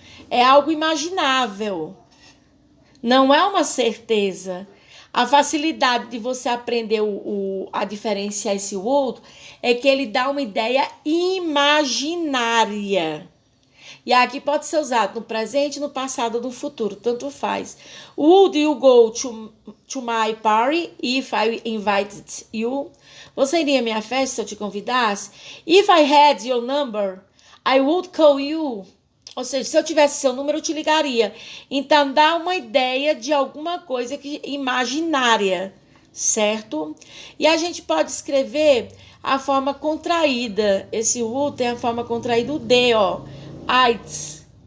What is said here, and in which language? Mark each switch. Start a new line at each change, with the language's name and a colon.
Portuguese: É algo imaginável. Não é uma certeza. A facilidade de você aprender a diferenciar esse would é que ele dá uma ideia imaginária. E aqui pode ser usado no presente, no passado ou no futuro, tanto faz.
English: Would you go to my party if I invited you?
Portuguese: Você iria à minha festa se eu te convidasse?
English: If I had your number, I would call you.
Portuguese: Ou seja, se eu tivesse seu número, eu te ligaria. Então, dá uma ideia de alguma coisa imaginária, certo? E a gente pode escrever a forma contraída. Esse would tem a forma contraída, o D, ó. I'd.